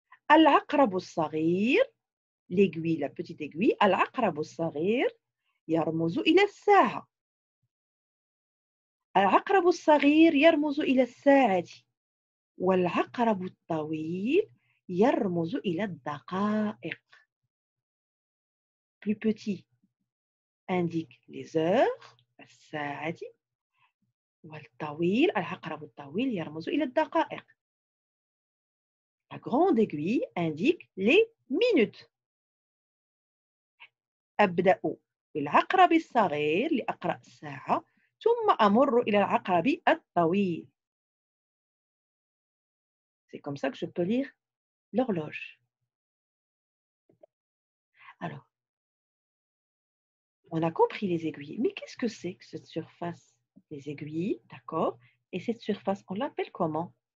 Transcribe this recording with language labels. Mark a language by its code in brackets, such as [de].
[ar] العقرب الصغير, [fr] l'aiguille, la petite aiguille, [ar] العقرب الصغير يرمز إلى الساعة. العقرب الصغير يرمز إلى الساعة. والعقرب الطويل يرمز إلى الدقائق. [fr] Plus petit indique les heures, الساعة. [ar] والطويل, العقرب الطويل يرمز إلى الدقائق. [fr] La grande aiguille indique les minutes. [ar] أبدأ بالعقرب الصغير لأقرأ الساعة ثم أمر إلى العقرب الطويل. [fr] C'est comme ça que je peux lire l'horloge. Alors, on a compris les aiguilles. Mais qu'est-ce que c'est que cette surface? Les aiguilles, d'accord. Et cette surface, on l'appelle comment?